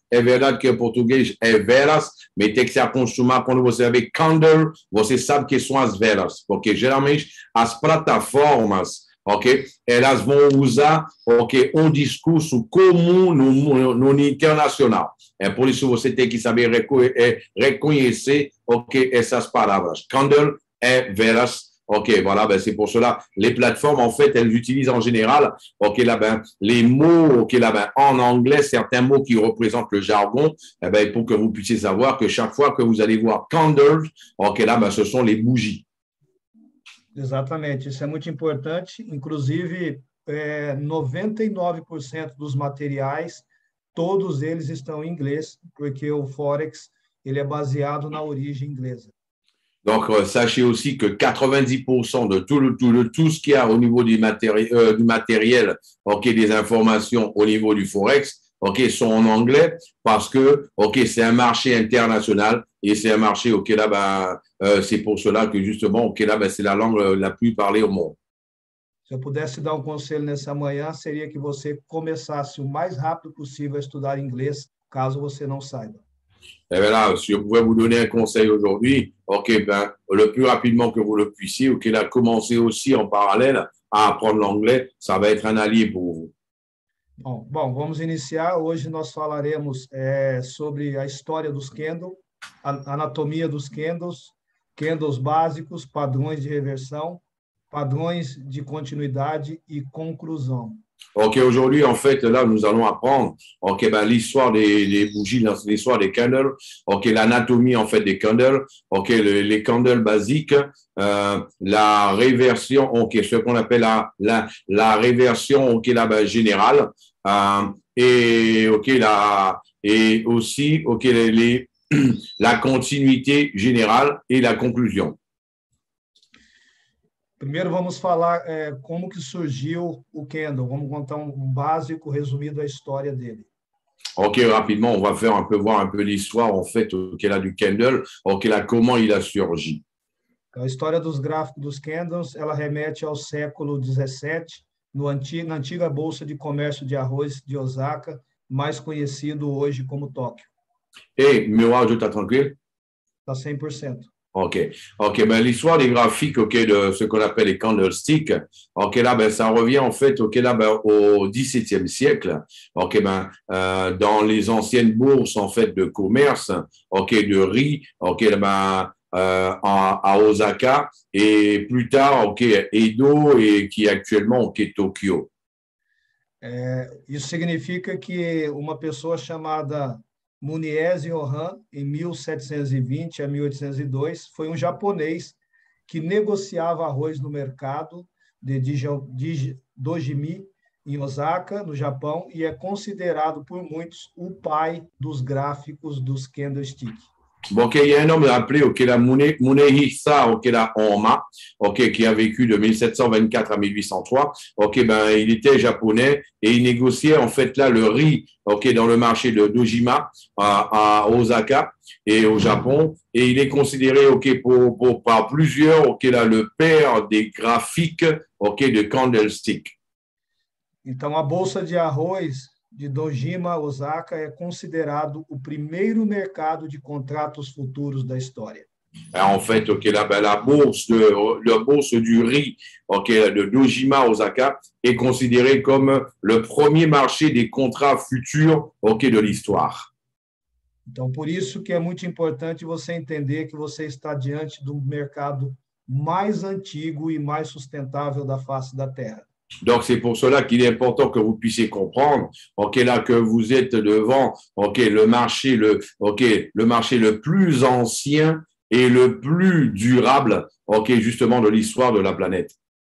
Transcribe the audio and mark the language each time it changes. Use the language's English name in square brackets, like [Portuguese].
[Portuguese] É verdade que o português é veras, mas tem que se acostumar quando você vê candle, você sabe que são as velas, porque geralmente as plataformas, ok, elas vão usar, ok, um discurso comum no internacional. É por isso que você tem que saber reconhecer, ok, essas palavras. Candle é veras. [French] OK, voilà, ben c'est pour cela. Les plateformes, en fait, elles utilisent en général, OK, là, ben, les mots, OK, là, ben, en anglais, certains mots qui représentent le jargon, eh ben, pour que vous puissiez savoir que chaque fois que vous allez voir candles, OK, là, ben, ce sont les bougies. [Portuguese] Exatamente, isso é muito importante. Inclusive, 99% dos materiais, todos eles estão em inglês, porque o Forex ele é baseado na origem inglesa. [French] Donc, sachez aussi que 90% de tout ce qu'il y a au niveau du matériel, OK, des informations au niveau du Forex, OK, sont en anglais parce que, OK, c'est un marché international et c'est un marché, OK, là, ben, c'est pour cela que justement, OK, là, ben, c'est la langue la plus parlée au monde. [Portuguese] Se eu pudesse dar um conselho nessa manhã, seria que você começasse o mais rápido possível a estudar inglês, caso você não saiba. [French] Et bien là, si je pouvais vous donner un conseil aujourd'hui, OK, ben, le plus rapidement que vous le puissiez, OK, là, commencez aussi en parallèle à apprendre l'anglais, ça va être un allié pour vous. [Portuguese] Bom, vamos iniciar. Hoje nós falaremos sobre a história dos candles, a anatomia dos candles, candles básicos, padrões de reversão, padrões de continuidade e conclusão. [French] OK, aujourd'hui, en fait, là, nous allons apprendre, OK, ben, l'histoire des bougies, l'histoire des candles, OK, l'anatomie, en fait, des candles, OK, les candles basiques, la réversion, OK, ce qu'on appelle la réversion, OK, là, ben, générale, et, OK, et aussi, OK, la continuité générale et la conclusion. [Portuguese] Primeiro vamos falar como que surgiu o candle. Vamos contar um básico resumido da história dele. [French] OK, rapidement, on va faire voir un peu l'histoire, en fait, qu'elle a du candle, OK, là, comment il a surgi. [Portuguese] A história dos gráficos dos candles, ela remete ao século 17, na antiga Bolsa de Comércio de Arroz de Osaka, mais conhecido hoje como Tóquio. Et, meu áudio está tranquilo? Está 100%. OK. [French] OK, ben, l'histoire des graphiques, OK, de ce qu'on appelle les candlesticks, OK, là, ben, ça revient, en fait, OK, là, ben, au XVIIe siècle, OK, ben, dans les anciennes bourses, en fait, de commerce, OK, de riz, OK, là, ben, à Osaka, et plus tard, OK, Edo, et qui est actuellement, OK, Tokyo. [Portuguese] Isso significa que uma pessoa chamada Munies Yohan, em 1720 a 1802, foi um japonês que negociava arroz no mercado de Dojimi, em Osaka, no Japão, e é considerado por muitos o pai dos gráficos dos candlesticks. [French] Bon, OK, il y a un homme appelé, OK, la Munehisa, OK, la Honma, OK, qui a vécu de 1724 à 1803. OK, ben, il était japonais et il négociait, en fait, là, le riz, OK, dans le marché de Dojima, à Osaka et au Japon. Et il est considéré, OK, par plusieurs, OK, là, le père des graphiques, OK, de candlestick. [Portuguese] Então, a Bolsa de Arroz de Dojima, Osaka, é considerado o primeiro mercado de contratos futuros da história. [French] En fait, OK, là, ben, la bourse du riz, OK, de Dojima, Osaka, est considérée comme le premier marché des contrats futurs, OK, de l'histoire. [Portuguese] Então, por isso que é muito importante você entender que você está diante do mercado mais antigo e mais sustentável da face da Terra. [French] Donc, c'est pour cela qu'il est important que vous puissiez comprendre, OK, là, que vous êtes devant, OK, le marché le plus ancien et le plus durable, OK, justement, de l'histoire de la planète.